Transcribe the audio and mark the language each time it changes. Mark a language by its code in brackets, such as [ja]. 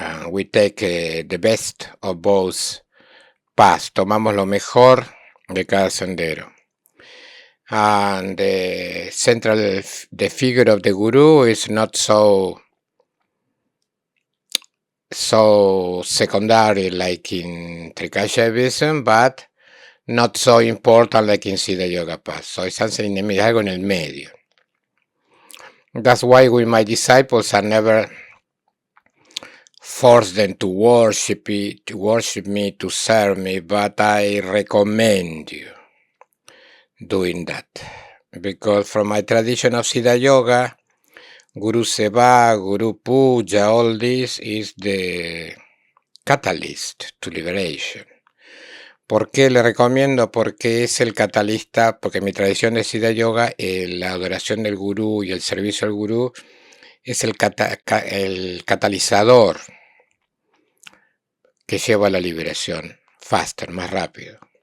[en] We take the best of both paths. [es] Tomamos lo mejor de cada sendero. [en] And the figure of the guru is not so secondary like in Trika Shaivism, but not so important like in Siddha Yoga Path. So it's something in the middle, [es] algo en el medio. [en] That's why with my disciples I never force them to worship me, to serve me, but I recommend you doing that. Because from my tradition of Siddha Yoga, Guru Seva, Guru Puja, all this is the catalyst to liberation. [es] ¿Por qué le recomiendo? Porque es el catalista, porque en mi tradición de Siddha Yoga, la adoración del gurú y el servicio al gurú es el catalizador que lleva a la liberación, [en] faster, [es] más rápido.